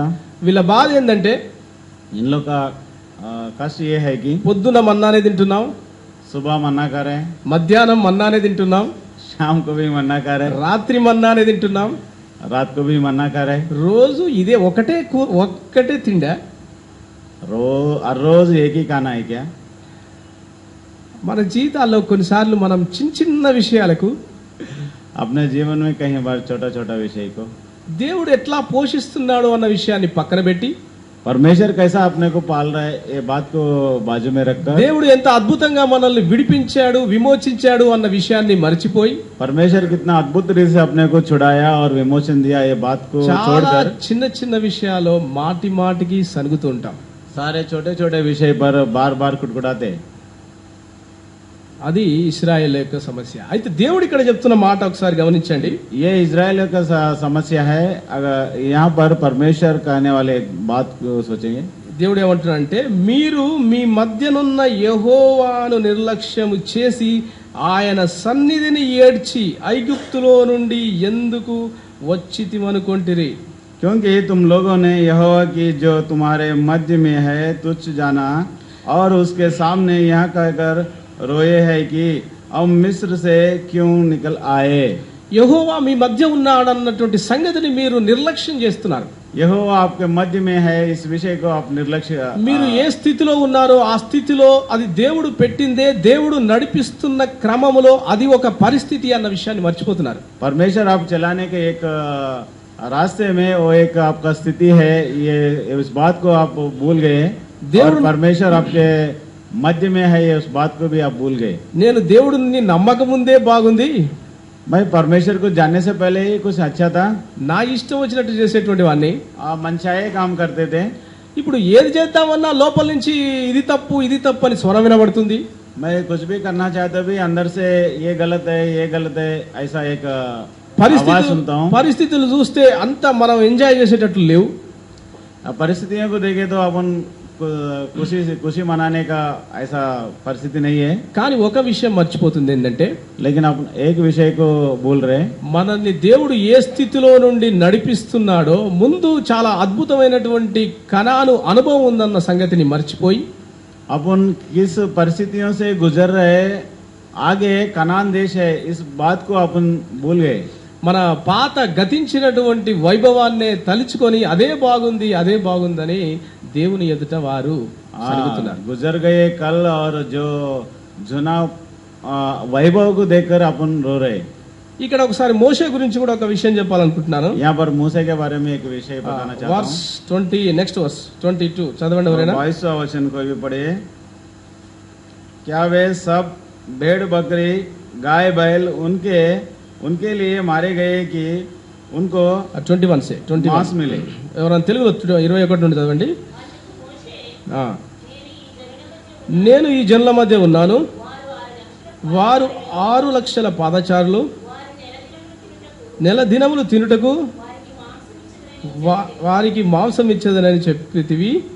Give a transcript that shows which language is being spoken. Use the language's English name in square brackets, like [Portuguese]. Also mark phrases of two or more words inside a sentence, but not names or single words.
[Telugu] వీళ్ళ బాధ ఏంటంటే [Hindi] इन लोग का कष्ट ये है कि [Telugu] పొద్దున మన్నానే తింటున్నాం, [Hindi] सुबह मन्ना खा रहे हैं, [Telugu] మధ్యాహ్నం మన్నానే తింటున్నాం, [Hindi] शाम को भी मन्ना खा रहे हैं, [Telugu] రాత్రి మన్నానే తింటున్నాం. [Hindi] रात को भी मन्ना खा रहे हैं। [Telugu] రోజు ఇదే ఒక్కటే తిండా. [Hindi] हर रोज एक ही खाना है क्या? [Telugu] మన జీవితాల్లో కొన్నిసార్లు మనం చిన్న చిన్న విషయాలకు [Hindi] अपने जीवन में कई बार छोटा छोटा विषय को [Telugu] దేవుడు ఎట్లా పోషిస్తున్నాడు అన్న విషయాన్ని పక్కన పెట్టి [Hindi] परमेश्वर कैसा अपने को पाल रहा है ये बात को बाजू में रखकर [Telugu] దేవుడు ఎంత అద్భుతంగా మనల్ని విడిపించాడు, విమోచించాడు అన్న విషయాన్ని మర్చిపోయి [Hindi] परमेश्वर कितना अद्भुत रीति से अपने को छुड़ाया और विमोचन दिया ये बात को [Telugu] చాలా [Hindi] छोड़कर [Telugu] చిన్న చిన్న విషయాల్లో మాటి మాటికి సనుగుతూ ఉంటాం. [Hindi] सारे छोटे छोटे विषय पर बार बार कुटकुटाते। [Telugu] అది ఇశ్రాయేల్ యొక్క సమస్య. అయితే దేవుడు ఇక్కడ చెప్తున్న మాట ఒకసారి గమనించండి. [Hindi] ये इजराइल का समस्या है। अगर यहाँ पर परमेश्वर कहने वाले एक बात को सोचेंगे, [Telugu] దేవుడు ఏమంటున్నాడంటే మీరు మీ మధ్యనున్న యెహోవాను నిర్లక్ష్యము చేసి ఆయన సన్నిధిని ఏడ్చి ఐగుప్తులో నుండి ఎందుకు వచ్చితిమనుకొంటిరి. [Hindi] क्योंकि तुम लोगों ने यहोवा की जो तुम्हारे मध्य में है तुच्छ जाना और उसके सामने यहाँ कहकर रोए है कि अब मिस्र से क्यों निकल आए। [Telugu] యెహోవా మీ మధ్య ఉన్నాడన్నటువంటి సంగతిని మీరు నిర్లక్ష్యం చేస్తున్నారు. [Hindi] यहोवा आपके मध्य में है इस विषय को आप निर्लक्ष्य [Telugu] మీరు ఏ స్థితిలో ఉన్నారో ఆ స్థితిలో అది దేవుడు పెట్టిందే, దేవుడు నడిపిస్తున్న క్రమములో అది ఒక పరిస్థితి అన్న విషయాన్ని మర్చిపోతున్నారు. [Hindi] परमेश्वर आप चलाने के एक रास्ते में वो एक आपका स्थिति है, ये इस बात को आप भूल गए। और परमेश्वर आपके मध्य में है ये उस बात को भी आप भूल गए। [Telugu] నేను దేవుడిని నమ్మకముందే బాగుంది, [Hindi] मैं परमेश्वर को जानने से पहले ही कुछ अच्छा था, [Telugu] నా ఇష్టం వచ్చినట్టు చేసేటువంటి వాడిని. [Hindi] मनचाहे काम करते थे। [Telugu] ఇప్పుడు ఏది చేద్దామన్నా లోపల నుంచి ఇది తప్పు అని స్వరం వినబడుతుంది. [Hindi] मैं कुछ भी करना चाहता भी अंदर से ये गलत है ऐसा एक आवाज सुनता हूँ। [Telugu] పరిస్థితులు చూస్తే అంత మనం ఎంజాయ్ చేసేటట్లు లేవు. [Hindi] परिस्थितियों को देखे तो अपन खुशी मनाने का ऐसा परिस्थिति नहीं है। [Telugu] కానీ ఒక విషయం మర్చిపోతుంది ఏంటంటే [Hindi] लेकिन आप एक विषय को भूल रहे, [Telugu] మనల్ని దేవుడు ఏ స్థితిలో నుండి నడిపిస్తున్నాడో ముందు చాలా అద్భుతమైనటువంటి కనాను అనుభవం ఉందన్న సంగతిని మర్చిపోయి [Hindi] अपन किस परिस्थितियों से गुजर रहे, आगे कनान देश है इस बात को अपन भूल गए। [Telugu] మన పాత గతించినటువంటి వైభవాన్నే తలుచుకొని అదే బాగుందని దేవుని ఎదుట వారు సలుగుతున్నారు. [Hindi] गुजर गए कल और जो जुना वैभव को देखकर अपन रो रहे। [Telugu] ఇక్కడ ఒకసారి మోషే గురించి కూడా ఒక విషయం చెప్పాలనుకుంటున్నాను. [Hindi] यहाँ पर मूसा के बारे में एक विषय बताना चाहता [English] verse 20 next verse 22 [Telugu] చదవండి ఎవరైనా. [Hindi] 22वां वचन को भी पढ़े। क्या वे सब भेड़ बकरी गाय बैल उनके लिए मारे गए कि उनको 21 से 21 मांस मिले। [Telugu] ఎవరైనా తెలుగులో 21 నుండి చదవండి. నేను ఈ జనుల మధ్య ఉన్నాను, వారు 6 లక్షల పాదచారులు, నెల దినములు తినుటకు వారికి మాంసం ఇచ్చేదనని చెప్పితివి.